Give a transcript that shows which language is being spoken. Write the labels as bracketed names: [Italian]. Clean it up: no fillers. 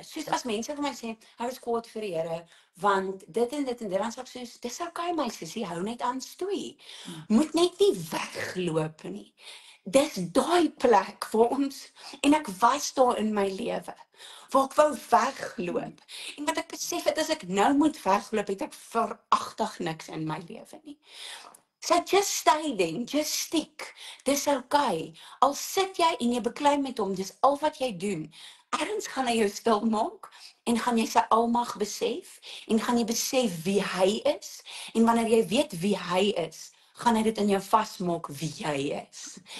[Afrikaans] Soos as mense vir my sê, hou is kwaad vir die Here, want dit en dit en dit, dan sê ek soos, dis okay my sussie, hou net aan stoei. Moet net nie wegloop nie. Dis daai plek vir ons, en ek was daar in my lewe, waar ek wou wegloop. En wat ek besef het, as ek nou moet wegloop, het ek veragtig niks in my lewe nie. [English] So just stay then, just stick. [Afrikaans] Dis okay. Al sit jy en jy beklei met hom, dis al wat jy doen. Ergens gaan hy jou stil maak, en gaan jy sy almag besef, en gaan jy besef wie hy is, en wanneer jy weet wie hy is, gaan hy dit in jou vasmaak wie jy is.